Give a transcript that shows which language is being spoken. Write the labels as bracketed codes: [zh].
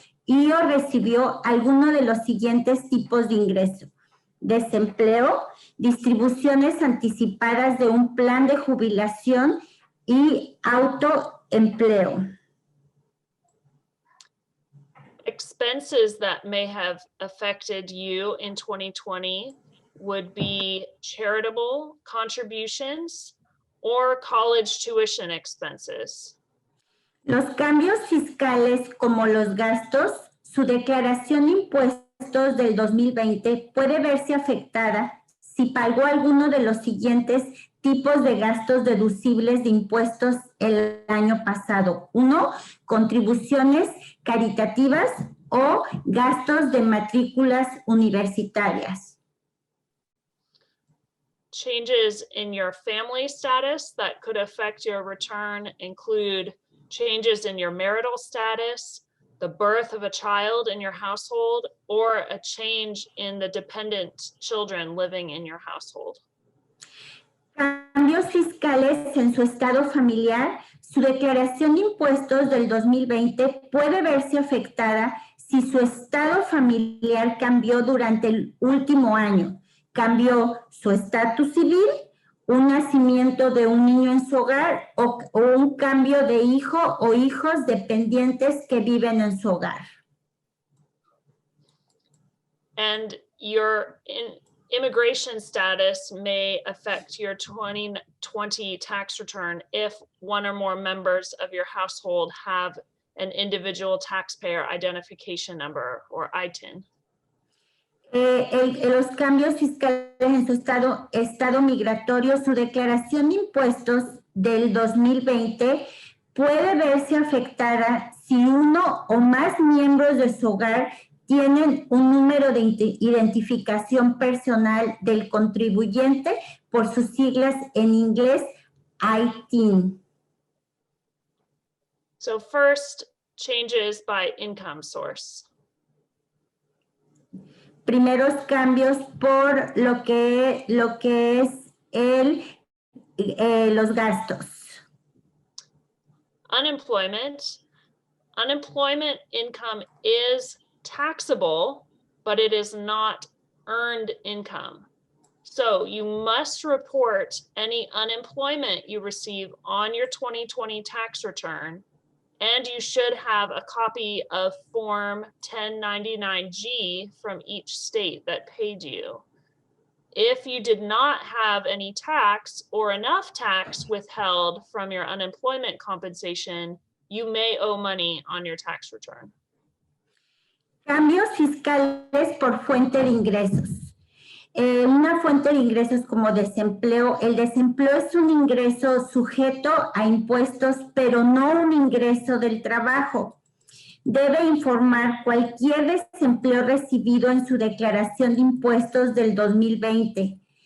[es] y o recibió alguno de los siguientes tipos de ingreso: desempleo, distribuciones anticipadas de un plan de jubilación y autoempleo. [en] Expenses that may have affected you in 2020 would be charitable contributions or college tuition expenses. [es] Los cambios fiscales como los gastos, su declaración de impuestos del 2020 puede verse afectada si pagó alguno de los siguientes tipos de gastos deducibles de impuestos el año pasado. 1, contribuciones caritativas o gastos de matrículas universitarias. [en] Changes in your family status that could affect your return include changes in your marital status, the birth of a child in your household, or a change in the dependent children living in your household. [es] Cambios fiscales en su estado familiar, su declaración de impuestos del 2020 puede verse afectada si su estado familiar cambió durante el último año. Cambió su estatus civil, un nacimiento de un niño en su hogar o un cambio de hijo o hijos dependientes que viven en su hogar. [en] And your immigration status may affect your 2020 tax return if one or more members of your household have an individual taxpayer identification number or ITIN. [es] Los cambios fiscales en su estado migratorio, su declaración de impuestos del 2020 puede verse afectada si uno o más miembros de su hogar tienen un número de identificación personal del contribuyente, por sus siglas en inglés, ITIN. [en] So first, changes by income source. [es] Primeros cambios por lo que es los gastos. [en] Unemployment. Unemployment income is taxable, but it is not earned income. So you must report any unemployment you receive on your 2020 tax return, and you should have a copy of Form 1099-G from each state that paid you. If you did not have any tax or enough tax withheld from your unemployment compensation, you may owe money on your tax return. [es] Cambios fiscales por fuente de ingresos. una fuente de ingresos como desempleo. El desempleo es un ingreso sujeto a impuestos, pero no un ingreso del trabajo. Debe informar cualquier desempleo recibido en su declaración de impuestos del 2020.